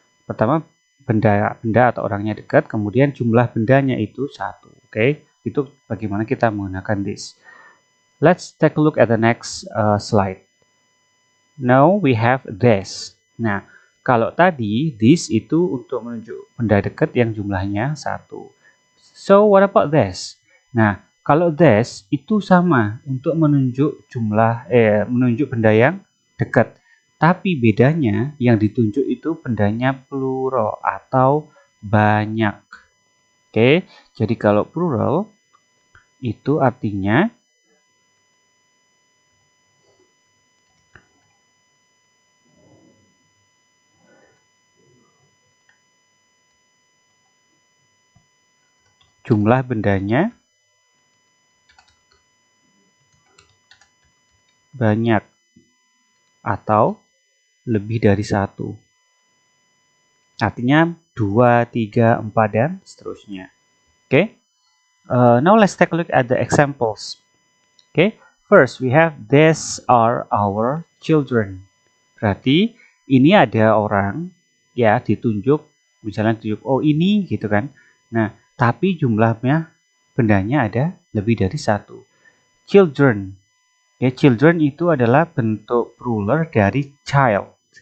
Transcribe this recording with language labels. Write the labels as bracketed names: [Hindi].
[Indonesian] Pertama benda atau orangnya dekat, kemudian jumlah bendanya itu 1. Oke, itu bagaimana kita menggunakan this. [English] Let's take a look at the next slide. Now we have this. [Indonesian] Nah, kalau tadi this itu untuk menunjuk benda dekat yang jumlahnya 1. [English] So what about this? [Indonesian] Nah, kalau this itu sama untuk menunjuk menunjuk benda yang dekat. Tapi bedanya yang ditunjuk itu bendanya plural atau banyak. Oke, jadi kalau plural itu artinya jumlah bendanya banyak atau lebih dari 1. Artinya 2, 3, 4, dan seterusnya. Oke. [English] Now let's take a look at the examples. Okay. First, we have these are our children. [Indonesian] Berarti ini ada orang ya ditunjuk, misalnya ditunjuk oh ini gitu kan. Nah, tapi jumlahnya bendanya ada lebih dari 1. Children. Ya, children itu adalah bentuk plural dari child.